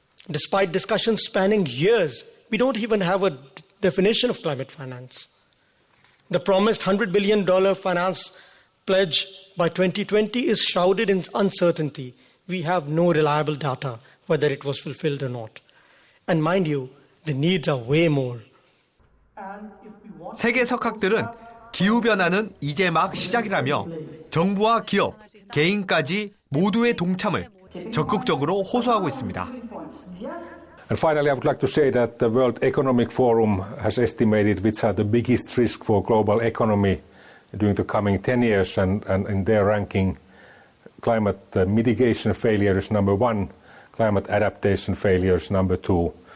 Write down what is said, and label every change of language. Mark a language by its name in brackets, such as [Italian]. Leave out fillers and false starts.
[English] Despite discussions spanning years, we don't even have a definition of climate finance. The promised $100 billion finance pledge by 2020 is shrouded in uncertainty. We have no reliable data whether it was fulfilled or not. And mind you, the needs are way more. [Korean] 세계 석학들은 기후변화는 이제 막 시작이라며 정부와 기업, 개인까지 모두의 동참을 적극적으로 호소하고 있습니다. [English] And finally, I would like to say that the World Economic Forum has estimated which are the biggest risks for global economy during the coming 10 years, and in their ranking, climate mitigation failure is number 1, climate adaptation failure is number 2.